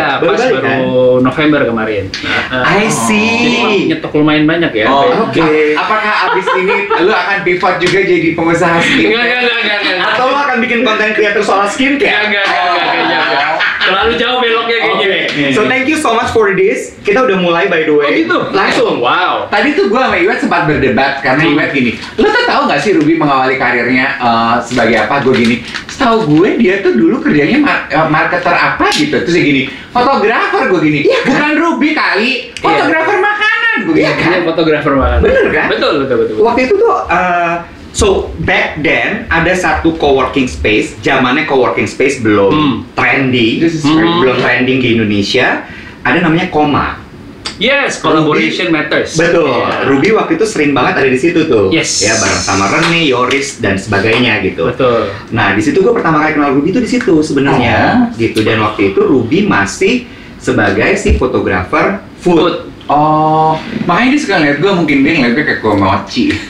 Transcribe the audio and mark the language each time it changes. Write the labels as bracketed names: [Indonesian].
[Indonesian] Iya, pas balik, kan? baru November kemarin. [English] I [Indonesian] Jadi [English] see. [Indonesian] nyetok lumayan banyak ya. Oke. Apakah abis ini lu akan pivot juga jadi pengusaha skincare? Enggak. Atau lo akan bikin konten kreator soal skincare? Enggak, kayaknya enggak. Terlalu jauh beloknya kayaknya. [English] So thank you so much for this. [Indonesian] Kita udah mulai [English] by the way. [Indonesian] Oh gitu? Langsung. Wow. Tadi tuh gue sama Iwet sempat berdebat karena Iwet gini, lo tuh tahu nggak sih Ruby mengawali karirnya sebagai apa? Gue gini, setahu gue dia tuh dulu kerjanya marketer apa gitu. Terus dia gini, fotografer. Gue gini, bukan Ruby kali, fotografer makanan. Gue gini, Iya, fotografer banget. Bener kan? Betul. Waktu itu tuh [English] so back then [Indonesian] ada satu coworking space, zamannya coworking space belum trending, belum trending di Indonesia. Ada namanya Koma. [English] Yes, collaboration matters. [Indonesian] Betul. [English] Yeah. [Indonesian] Ruby waktu itu sering banget ada di situ tuh. [English] Yes. [Indonesian] Ya bareng sama Rene, Yoris dan sebagainya gitu. Betul. Nah di situ gue pertama kali kenal Ruby itu di situ sebenarnya. Gitu. Dan waktu itu Ruby masih sebagai si fotografer food. oh, makanya dia suka ngeliat gue, mungkin dia ngeliat gue kayak gue mochi.